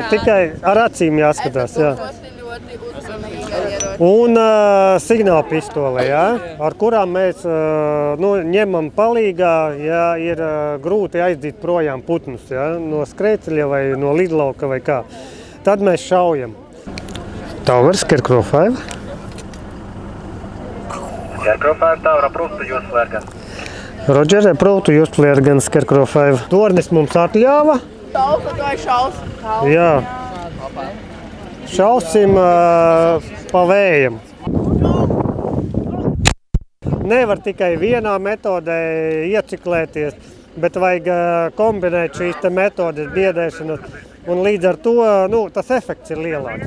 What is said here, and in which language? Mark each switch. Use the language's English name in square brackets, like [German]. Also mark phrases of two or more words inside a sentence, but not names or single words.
[Latvian] Tikai ar acīm jāskatās, jā. Un signāla pistole, jā, ar kurām mēs ņemam palīgā, ja ir grūti aizdīt projām putnus, jā, no skrēceļa vai no lidlauka vai kā. Tad mēs šaujam. [English] Tower, Scarecrow 5. Scarecrow 5 Tower, approve to use flare gun. Roger, approve to use flare gun, Scarecrow 5. [Latvian] Tornis mums atļāva. Jā. Šausim pa vējam. Nevar tikai vienā metodē ieciklēties, bet vajag kombinēt šīs te metodes biedēšanas, un līdz ar to, tas efekts ir lielāks.